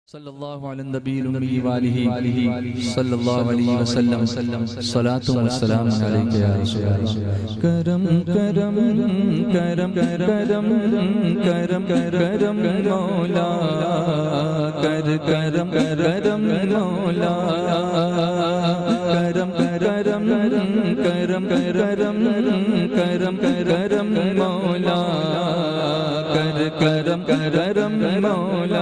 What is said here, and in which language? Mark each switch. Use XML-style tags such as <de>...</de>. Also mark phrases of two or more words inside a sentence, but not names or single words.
<ar>صلى الله على النبي الأمي وآله صلى الله عليه وسلم الصلاة والسلام عليك يا رسول الله.</ar> <pa>کرم کرم کرم کرم کرم کرم مولا کر کرم کرم مولا کرم کرم کرم کرم کرم کرم مولا کر کرم کرم مولا.</pa>